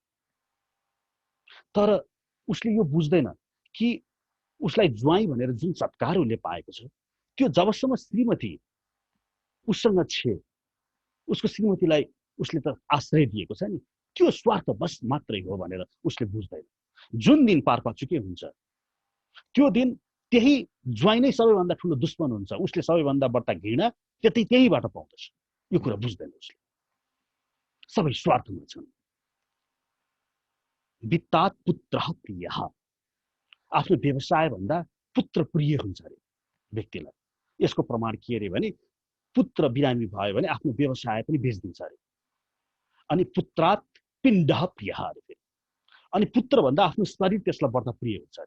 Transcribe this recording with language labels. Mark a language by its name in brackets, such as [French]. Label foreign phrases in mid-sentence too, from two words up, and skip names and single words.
[Nepali] तर उसले यो बुझ्दैन कि उसलाई ज्वाइँ भनेर जुन सत्कार उसले पाएको छ, त्यो जबसम्म श्रीमती उसँग छे, उसको श्रीमतीलाई उसले त आश्रय दिएको छ नि, त्यो स्वार्थवश मात्रै हो भनेर उसले बुझ्दैन। जुन दिन पारपाचुके हुन्छ, त्यो दिन त्यही ज्वाइँ नै सबैभन्दा ठुलो दुश्मन हुन्छ, उसले सबैभन्दा बढ्ता घृणा त्यहीबाट पाउँदछ। यो कुरा बुझ्दैन उसले। सबै स्वार्थमा छन्। [Sanskrit] वित्तात् पुत्रः प्रियः, [Nepali] आफ्नो व्यवसाय भन्दा पुत्र प्रिय हुन्छ अरे व्यक्तिलाई। यसको प्रमाण के अरे भने, पुत्र बिरामी भयो भने आफ्नो व्यवसाय पनि बेच्दिन्छ अरे। अनि [Sanskrit] पुत्रात् पिण्डः प्रियः [Nepali] अरे फेरि, अनि पुत्र भन्दा आफ्नो शरीर त्यसलाई बढ्ता प्रिय हुन्छ अरे।